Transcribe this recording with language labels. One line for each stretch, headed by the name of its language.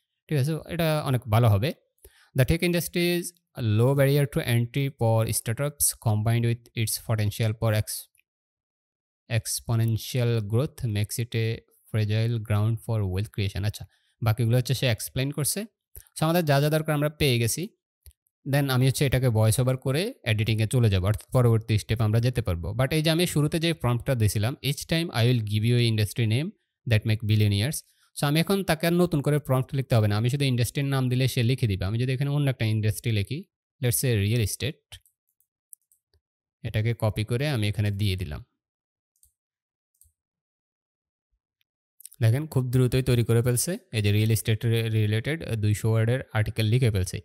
Bangla: ঠিক আছে? এটা অনেক ভালো হবে।
English: The tech industry is a low barrier to entry for startups combined with its potential for exponential growth makes it a fragile ground for wealth creation.
Bangla: আচ্ছা, বাকিগুলো হচ্ছে সে এক্সপ্লেইন করছে। সো আমাদের যা দরকার আমরা পেয়ে গেছি। দেন আমি হচ্ছে এটাকে ভয়েস ওভার করে এডিটিংয়ে চলে যাবো। অর্থাৎ পরবর্তী স্টেপে আমরা যেতে পারবো।
English: but
Bangla: এই যে আমি শুরুতে যে প্রম্পটটা দিয়েছিলাম,
English: each time I will give you a industry name that make billionaires.
Bangla: So আমি এখন তাকে আর নতুন করে প্রম্পট লিখতে হবে না। আমি শুধু ইন্ডাস্ট্রির নাম দিলে সে লিখে দিবে। আমি যদি এখানে অন্য একটা ইন্ডাস্ট্রি লিখি, লেটস সে রিয়েল এস্টেট, এটাকে কপি করে আমি এখানে দিয়ে দিলাম। দেখেন খুব দ্রুতই তৈরি করে ফেলছে। এই যে রিয়েল এস্টেট রিলেটেড 200 ওয়ার্ডের আর্টিকেল লিখে ফেলছে।